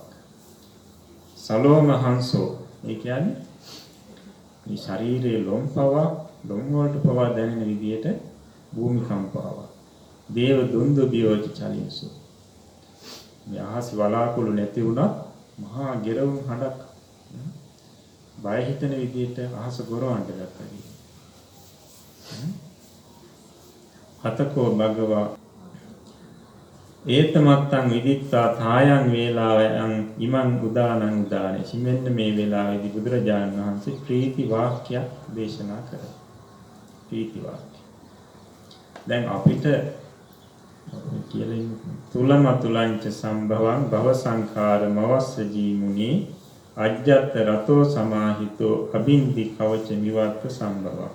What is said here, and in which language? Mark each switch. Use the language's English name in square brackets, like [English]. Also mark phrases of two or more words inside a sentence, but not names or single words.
[Pali] සලෝම හංසෝ [Sinhala] ඒ කියන්නේ මේ ශරීරයේ ලොම් වලට පවා දැනෙන විදියට භූමි කම්පාවක්. [Pali] දේව දුන්දුබියෝච චලින්සු. [Sinhala] මේ අහස් වලාකුළු නැති වුණත් මහා ගෙරවුම් හඬක් බය හිතෙන විදියට අහස ගොරවන්න ගත්තා. [Pali] හතකෝ භගවා ඒතමත්තං විදිත්තා තායන් වේලාවයන් ඉමං උදානං උදානේ. [Sinhala] මෙන්න මේ වෙලාවේදී බුදුරජාණන් වහන්සේ ප්‍රීති වාක්‍යයක් දේශනා කරා. ප්‍රීති වාක්‍ය. දැන් අපිට කියලා [Pali] තුලමතුලංච සම්භවං භව සංඛාරමවස්ස ජීමුනි අජ්ජත් රතෝ සමාහිතෝ අබින්දි කවච විවත්ත සම්භව.